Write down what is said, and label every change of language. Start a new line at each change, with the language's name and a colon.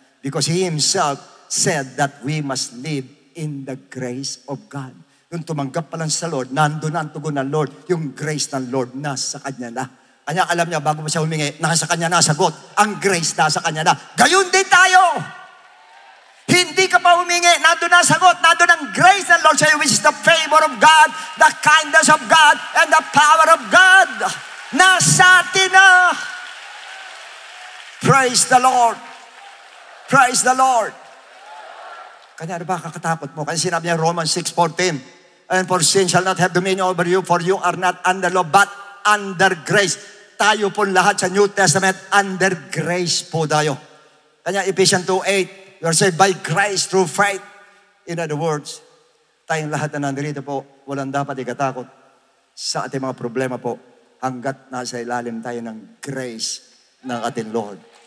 English: Because he himself said that we must live in the grace of God.
Filipino: Nung tumanggap pa lang sa Lord, nandun na ang tugon ng Lord, yung grace ng Lord nasa kanya na. Kanya alam niya, bago pa siya humingi, nasa kanya na sagot. Ang grace nasa kanya na. Gayon din tayo! Hindi ka pa humingi, nandun na sagot, nandun ang grace ng Lord sa'yo,
English: which is the favor of God,
Filipino: the kindness of God, and the power of God. Nasa atin na.
English: Praise the Lord. Praise the Lord.
Filipino: Kanya ano ba kakatakot mo? Kasi sinabi niya
English: Romans 6:14, and for sin shall not have dominion over you, for you are not under law, but under grace.
Filipino: Tayo po lahat sa New Testament, under grace po tayo.
English: Kanya Ephesians 2:8, you are saved by grace through faith.
Filipino: In other words, tayong lahat na nandito po, walang dapat ikatakot sa ating mga problema po, hanggat nasa ilalim tayo ng grace ng ating Lord.